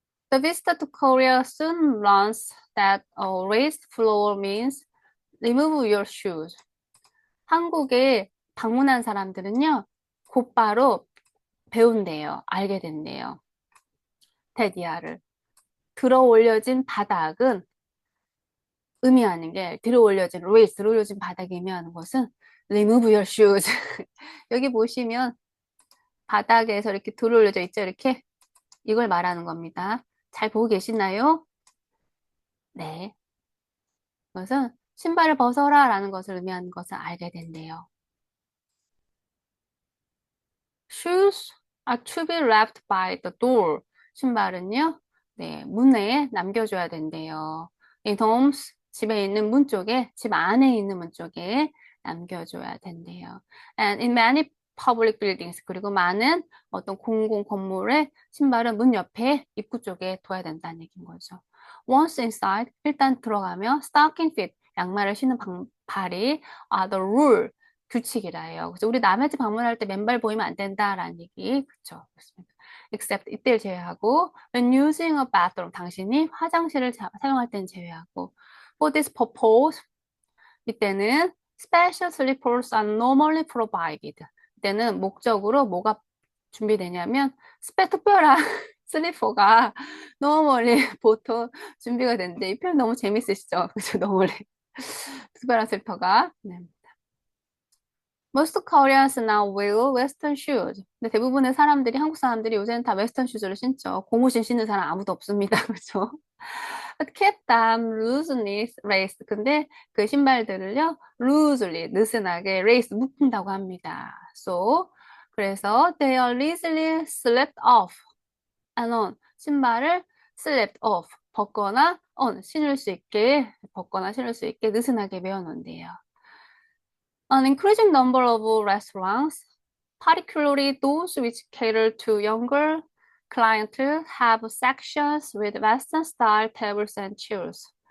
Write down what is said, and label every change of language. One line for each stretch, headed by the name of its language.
English: The visit to Korea soon learns that a raised floor means remove your shoes.
Korean: 한국에 방문한 사람들은요, 곧바로 배운대요. 알게 된대요. 테디아를. 들어 올려진 바닥은 의미하는 게 들어 올려진 raise, 들어 올려진 바닥이 의미하는 것은
English: remove your shoes.
Korean: 여기 보시면 바닥에서 이렇게 들어 올려져 있죠. 이렇게 이걸 말하는 겁니다. 잘 보고 계시나요? 네. 그것은 신발을 벗어라 라는 것을 의미하는 것을 알게 된대요.
English: Shoes are to be left by the door.
Korean: 신발은요, 네, 문에 남겨줘야 된대요.
English: In homes,
Korean: 집에 있는 문 쪽에, 집 안에 있는 문 쪽에 남겨줘야 된대요.
English: And in many public buildings,
Korean: 그리고 많은 어떤 공공 건물에 신발은 문 옆에 입구 쪽에 둬야 된다는 얘기인 거죠.
English: Once inside,
Korean: 일단 들어가면
English: stocking feet,
Korean: 양말을 신는 발이
English: are the rule,
Korean: 규칙이라 해요. 그래서 우리 남의 집 방문할 때 맨발 보이면 안 된다라는 얘기, 그쵸? 그렇습니다.
English: Except
Korean: 이때를 제외하고,
English: when using a bathroom,
Korean: 당신이 화장실을 사용할 때는 제외하고,
English: for this purpose,
Korean: 이때는
English: special slippers are normally provided.
Korean: 이때는 목적으로 뭐가 준비되냐면, 특별한 슬리퍼가 normally 보통 준비가 되는데, 이 표현 너무 재밌으시죠? 그죠? normally. 특별한 슬리퍼가. 네.
English: Most Koreans now wear Western shoes.
Korean: 근데 대부분의 사람들이, 한국 사람들이 요새는 다 웨스턴 슈즈를 신죠. 고무신 신는 사람 아무도 없습니다. 그렇죠?
English: But keep them loosely laced.
Korean: 근데 그 신발들을요, loosely, 느슨하게 lace, 묶는다고 합니다.
English: So,
Korean: 그래서
English: they are easily slipped off and on.
Korean: 신발을 slipped off, 벗거나 on, 신을 수 있게, 벗거나 신을 수 있게 느슨하게 메어놓은대요.
English: An increasing number of restaurants, particularly those which cater to younger clientele, have sections with Western-style tables and chairs.